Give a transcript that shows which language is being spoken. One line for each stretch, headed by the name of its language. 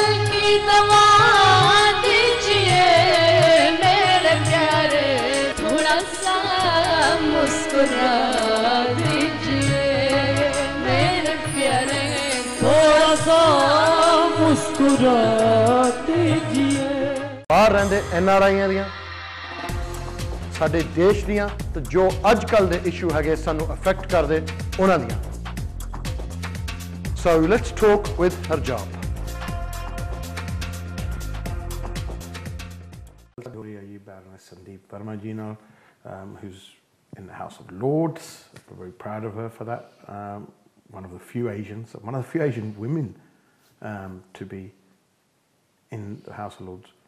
Hindi: की दवा दीजिए मेरे प्यारे, थोड़ा सा मुस्कुरा दीजिए मेरे प्यारे, थोड़ा सा मुस्कुरा दीजिए.
Punjabi: बाहर रहंदे NRIਆਂ ਦੀਆਂ, ਸਾਡੇ ਦੇਸ਼ ਦੀਆਂ, ਤੇ ਜੋ ਅੱਜ ਕੱਲ ਦੇ ਇਸ਼ੂ ਹੈਗੇ ਸਾਨੂੰ ਅਫੈਕਟ ਕਰਦੇ ਉਹਨਾਂ ਦੀਆਂ.
English: So let's talk with Harjap. Baroness Varma ji now, who's in the House of Lords. We're very proud of her for that. One of the few Asian women to be in the House of Lords.